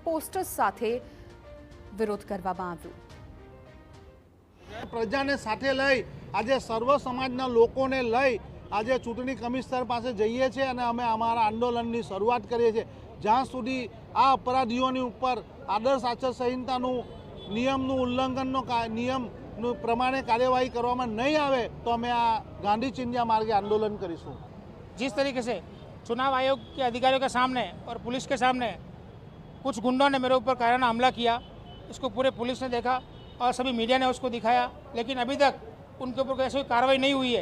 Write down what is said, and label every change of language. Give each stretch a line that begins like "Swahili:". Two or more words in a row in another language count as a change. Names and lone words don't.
Gujarati: પોસ્ટર્સ સાથે વિરોધ કરવામાં આવ્યો। પ્રજાને સાથે લઈ આજે સર્વ સમાજના લોકોને લઈ આજે ચૂંટણી કમિશનર પાસે જઈએ છે અને અમે અમારા આંદોલનની શરૂઆત કરીએ છે। જ્યાં સુધી આ અપરાધીઓની ઉપર આદર્શ આચાર સંહિતાનું નિયમનું ઉલ્લંઘનનો નિયમ પ્રમાણે કાર્યવાહી કરવામાં નહીં આવે તો અમે આ ગાંધી ચિંધ્યા માર્ગે આંદોલન કરીશું।
Hindi: जिस तरीके से चुनाव आयोग के अधिकारियों के सामने और पुलिस के सामने कुछ गुंडों ने मेरे ऊपर कायराना हमला किया, इसको पूरे पुलिस ने देखा और सभी मीडिया ने उसको दिखाया, लेकिन अभी तक उनके ऊपर ऐसी कोई कार्रवाई नहीं हुई है।